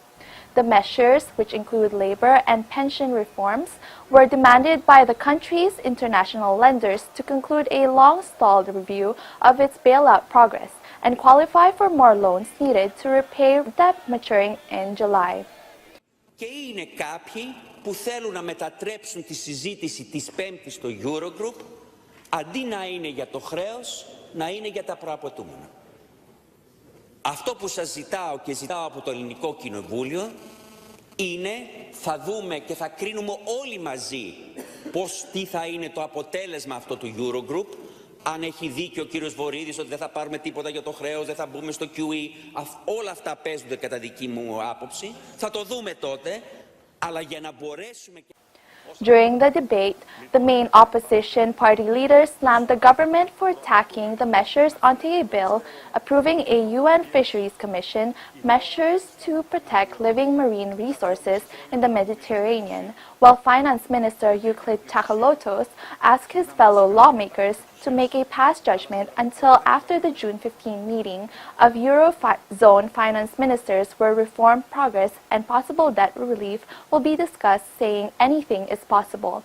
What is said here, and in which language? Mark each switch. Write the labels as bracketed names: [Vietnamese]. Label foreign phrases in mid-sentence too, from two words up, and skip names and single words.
[English] The measures, which include labor and pension reforms, were demanded by the country's international lenders to conclude a long-stalled review of its bailout progress and qualify for more loans needed to repay debt maturing in July. [Greek] Και είναι κάποιοι που θέλουν να μετατρέψουν τη συζήτηση της Πέμπτης στο Eurogroup, αντί να είναι για το χρέος, να είναι για τα προαπαιτούμενα. Αυτό που σας ζητάω και ζητάω από το Ελληνικό Κοινοβούλιο είναι, θα δούμε και θα κρίνουμε όλοι μαζί τι θα είναι το αποτέλεσμα αυτό του Eurogroup, αν έχει δίκιο ο κύριος Βορίδης ότι δεν θα πάρουμε τίποτα για το χρέος, δεν θα μπούμε στο QE, όλα αυτά παίζονται κατά δική μου άποψη. Θα το δούμε τότε, αλλά για να μπορέσουμε... [English] During the debate, the main opposition party leaders slammed the government for tacking the measures onto a bill approving a UN Fisheries Commission measures to protect living marine resources in the Mediterranean, while Finance Minister Euclid Tsakalotos asked his fellow lawmakers to make a pass judgment until after the June 15 meeting of Eurozone finance ministers where reform progress and possible debt relief will be discussed, saying anything is possible.